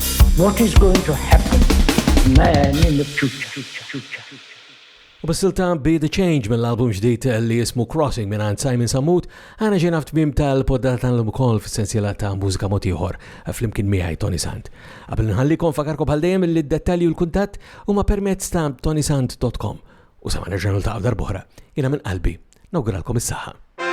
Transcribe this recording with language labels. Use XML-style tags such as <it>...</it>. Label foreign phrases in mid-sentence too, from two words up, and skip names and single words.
<en>what is going to happen to man in the future.</en> <mt>U bassilta Be The Change mill-album ġdid li jismu Crossing minn Simon Samut, għana ġena f'tmim tal-poddata tal-lum ukoll f'sensiela ta' mużika motiħor flimkien miegħi Tony Sant. Qabel nħallikom fakarkom bħal dejjem li d-dettalji u l-kuntatt huma permezz ta' tonysant.com. U sa ma nerġa' niltaqgħu darb'oħra, jiena minn qalbi nawguralkom is-saħħa.</mt>